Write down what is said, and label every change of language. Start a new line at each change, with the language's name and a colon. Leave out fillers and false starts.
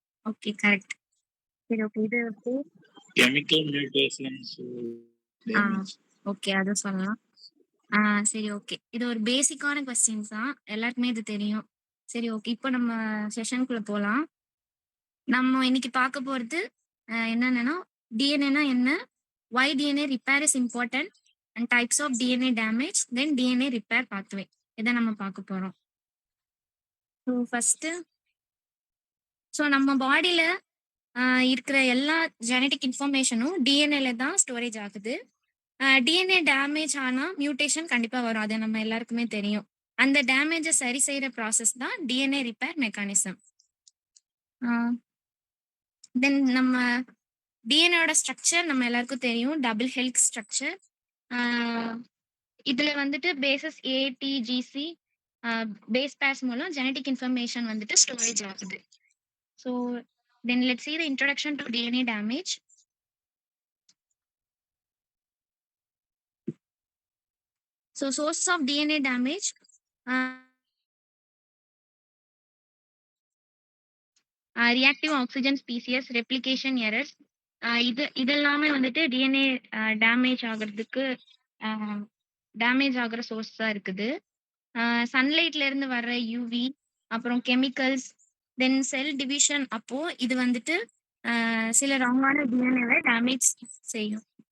English: Okay, correct. சரி, okay. இது chemical mutations damage.
Tamil: Okay, அத சொல்லலாம். சரி, ஓகே. இது ஒரு பேசிக்கான கொஸ்டின்ஸ் தான், எல்லாருக்குமே இது தெரியும். சரி, ஓகே. இப்போ நம்ம செஷனுக்குள்ள போலாம். நம்ம இன்னைக்கு பார்க்க போறது என்னன்னா டிஎன்ஏனா என்ன,
English: why DNA repair is important and types of DNA damage, then DNA repair pathway.
Tamil: இதை நம்ம பார்க்க போறோம். ஸோ ஃபர்ஸ்ட், ஸோ நம்ம பாடியில இருக்கிற எல்லா ஜெனட்டிக் இன்ஃபர்மேஷனும் டிஎன்ஏல தான் ஸ்டோரேஜ் ஆகுது. டிஎன்ஏ டேமேஜ் ஆனால் மியூட்டேஷன் கண்டிப்பாக வரும், அது நம்ம எல்லாருக்குமே தெரியும். அந்த டேமேஜை சரி செய்கிற ப்ராசஸ் தான் டிஎன்ஏ ரிப்பேர் மெக்கானிசம். தென் நம்ம டிஎன்ஏட ஸ்ட்ரக்சர் நம்ம எல்லாருக்கும் தெரியும், டபுள் ஹெல்த் ஸ்ட்ரக்சர். இதுல வந்துட்டு பேசஸ் ஏடிஜிசி பேஸ் பேர்ஸ் மூலம் ஜெனட்டிக் இன்ஃபர்மேஷன் வந்துட்டு ஸ்டோரேஜ் ஆகுது.
English: So then let's see the introduction to DNA damage. So sources of DNA damage, reactive oxygen species, replication errors.
Tamil: இதெல்லாமே வந்துட்டு டிஎன்ஏ டேமேஜ் ஆகிறதுக்கு damage ஆகிற சோர்ஸாக இருக்குது. சன்லைட்ல இருந்து வர்ற யூவி, அப்புறம் கெமிக்கல்ஸ், தென் செல் டிவிஷன் அப்போ இது வந்துட்டு சில ராங்கான டிஎன்ஏவை டேமேஜ் செய்யும்.